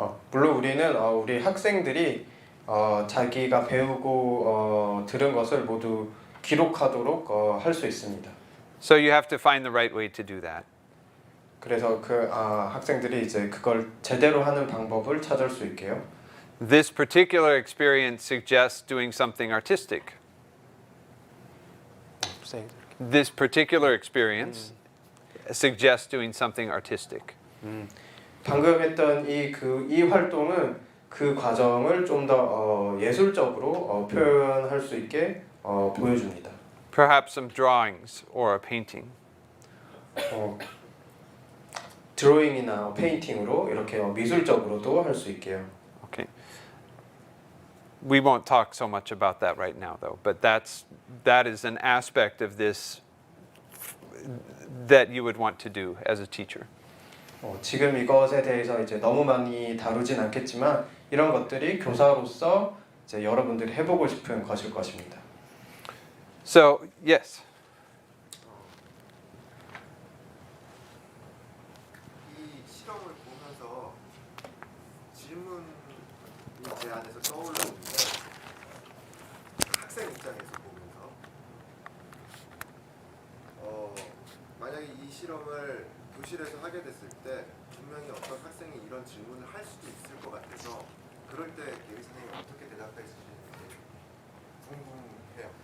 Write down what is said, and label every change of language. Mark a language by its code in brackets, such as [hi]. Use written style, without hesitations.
[ko] 물론 우리는 우리 학생들이 자기가 배우고 들은 것을 모두 기록하도록 할 수 있습니다. [en] So you have to find the right way to do that. [ko] 그래서 그 학생들이 이제 그걸 제대로 하는 방법을 찾을 수 있게요. [en] This particular experience suggests doing something artistic. This particular experience suggests doing something artistic. [ko] 방금 했던 이 활동은 그 과정을 좀 더 예술적으로 표현할 수 있게 보여줍니다. [en] Perhaps some drawings or a painting. [ko] 드로잉이나 페인팅으로 이렇게 미술적으로도 할 수 있게요. [en] Okay. We won't talk so much about that right now, though. But that is an aspect of this that you would want to do as a teacher. [ko] 지금 이것에 대해서 이제 너무 많이 다루진 않겠지만 이런 것들이 교사로서 이제 여러분들이 해보고 싶은 것일 것입니다. [en] So yes. [ko] 이 실험을 보면서 질문이 제 안에서 떠올랐는데 학생 입장에서 보면서 만약에 이 실험을 교실에서 하게 됐을 때 분명히 어떤 학생이 이런 질문을 할 수도 있을 것 같아서 그럴 때 예비 선생님이 어떻게 대답했을지 궁금해요.